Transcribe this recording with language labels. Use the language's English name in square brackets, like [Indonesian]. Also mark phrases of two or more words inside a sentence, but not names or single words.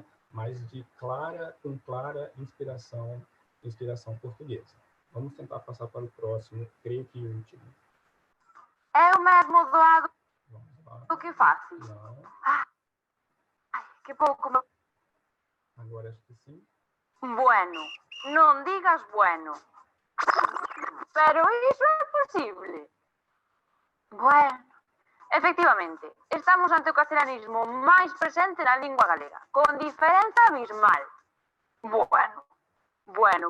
[Portuguese] Mas com clara inspiração portuguesa. Vamos tentar passar para o próximo, creio que último. É o mesmo doado do que fácil. Não. Que pouco. Agora acho que sim. [Galician] Bueno. Non digas bueno. Pero iso é posible. Bueno. Efectivamente, estamos ante o castelanismo máis presente na lingua galega, con diferenza abismal. Bueno.